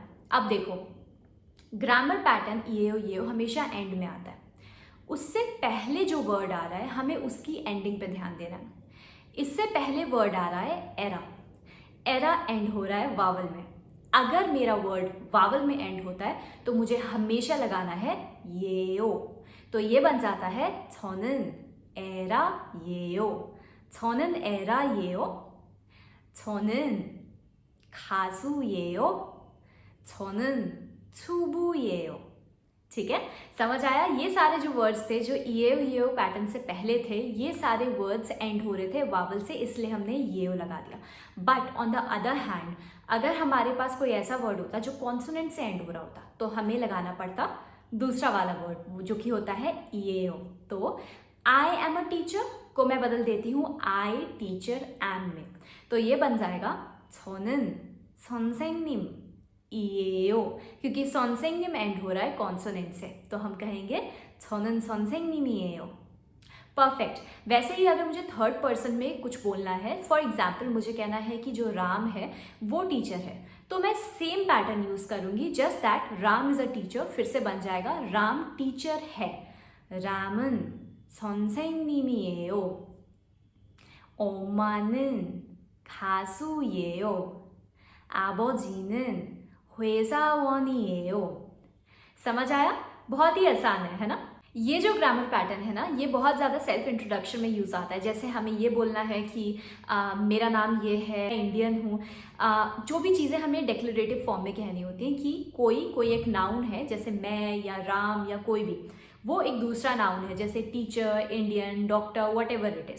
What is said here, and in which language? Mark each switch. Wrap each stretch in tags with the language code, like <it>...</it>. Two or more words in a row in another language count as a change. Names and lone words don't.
<hi>अब देखो,</hi> <en>grammar pattern</en> <ko>이에요 예요</ko> <hi>हमेशा एंड में आता है, उससे पहले जो वर्ड आ रहा है हमें उसकी एंडिंग पे ध्यान देना है। इससे पहले वर्ड आ रहा है एरा, एरा एंड हो रहा है वावल में। अगर मेरा वर्ड वावल में एंड होता है तो मुझे हमेशा लगाना है येओ, तो ये बन जाता है</hi> <ko>저는 에라 예요, 저는 에라 예요, 저는 가수예요, 저는 투부예요.</ko> <hi>ठीक है, समझ आया? ये सारे जो वर्ड्स थे जो</hi> <ko>이에요 예요</ko> <hi>पैटर्न से पहले थे, ये सारे वर्ड्स एंड हो रहे थे वावल से, इसलिए हमने येओ लगा दिया।</hi> <en>but on the other hand,</en> <hi>अगर हमारे पास कोई ऐसा वर्ड होता जो कॉन्सोनेंट से एंड हो रहा होता, तो हमें लगाना पड़ता दूसरा वाला वर्ड, जो कि होता है इएओ। तो</hi> <en>I am a teacher</en> <hi>को मैं बदल देती हूँ</hi> <en>I teacher am</en> <hi>में, तो ये बन जाएगा</hi> <ko>저는 선생님 이에요,</ko> <hi>क्योंकि 선생님 एंड हो रहा है कॉन्सोनेंट से, तो हम कहेंगे</hi> <ko>저는 선생님이에요।</ko> <hi>परफेक्ट। वैसे ही अगर मुझे</hi> <en>third person</en> <hi>में कुछ बोलना है,</hi> <en>for example</en> <hi>मुझे कहना है कि जो राम है वो टीचर है, तो मैं</hi> <en>same pattern use</en> <hi>करूंगी,</hi> <en>just that Ram is a teacher,</en> <hi>फिर से बन जाएगा राम टीचर है,</hi> <ko>राम은 선생님이에요, 엄마는 가수예요, 아버지는 회사원이에요।</ko> <hi>समझ आया? बहुत ही आसान है ना? ये जो</hi> <en>grammar pattern</en> <hi>है ना, ये बहुत ज़्यादा</hi> <en>self introduction</en> <hi>में यूज़ आता है। जैसे हमें ये बोलना है कि मेरा नाम ये है, इंडियन हूँ। जो भी चीज़ें हमें</hi> <en>declarative form</en> <hi>में कहनी होती हैं कि कोई एक नाउन है, जैसे मैं या राम या कोई भी, वो एक दूसरा नाउन है, जैसे टीचर, इंडियन, डॉक्टर,</hi> <en>whatever it is.</en>